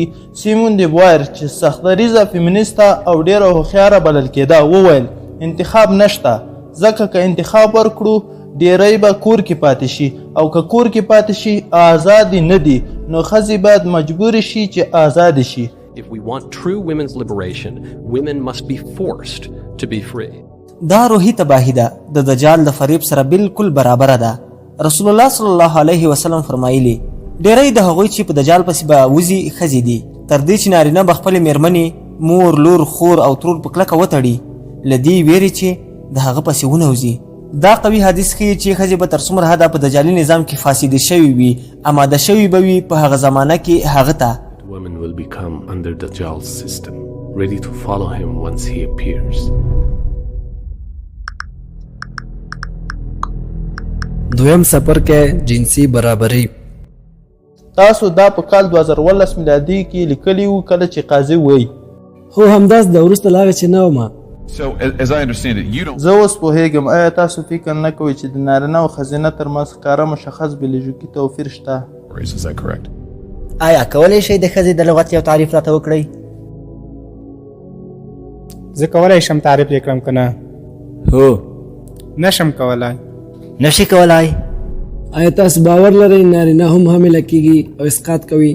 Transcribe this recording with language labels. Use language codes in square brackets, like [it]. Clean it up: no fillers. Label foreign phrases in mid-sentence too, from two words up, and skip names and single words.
[ps] سیمون د بویر چې سختدریزه فیمینیسته او ډیره هوښیاره بلل کېده وویل انتخاب نشته، ځکه که انتخاب ورکړو ډیری به کور کې پاتې شي او که کور کې پاتې شي آزادي نه دي، نو ښځې باید مجبور شي چې آزاد شي. [en] If we want true women's liberation, women must be forced to be free. [ps] دا روحي تباهي ده د دجال د فریب سره بالکل برابره ده. رسول الله صلی الله علیه وسلم فرمایلی ډیری د هغوی چې په دجال پسې به وځي ښځې دي، تر دې چې نارینه به خپلې میرمنې، مور، لور، خور او ترور په کلکه وتړي له دې ویرې چې د هغه پسې ونوځي. دا قوي حدیث ښیي چې ښځې به تر څومره حده په دجالي نظام کې فاسدې شوي وي، اماده شوي به وي په هغه زمانه کې هغه ته. [en] Women will become under Dajjal's system, ready to follow him once he appears. [ps] دویم سفر کې جنسي برابري. تاسو دا په کال 2018 میلادي کې لیکلي وو کله چې قاضي وایي هو همداس د وروسته لاغه چې نه ومه [en] So, as I understand it, you don't. [ps] زه اوس پوهیږم آیا تاسو فکر نه کوئ چې د نارینه او ښځینه ترمنځ ښکاره مشخص بیولوژیکي توپیر شته؟ [en] Is that correct? [ps] آیا کولی شئ د ښځې د لغت یو تعریف راته وکړئ؟ زه کولی شم تعریف یې کړم که نه؟ هو. نشم کولی. نشي کولی؟ آیا تاسو باور لرئ نارینه هم حامله کیږي او اسقاط کوي؟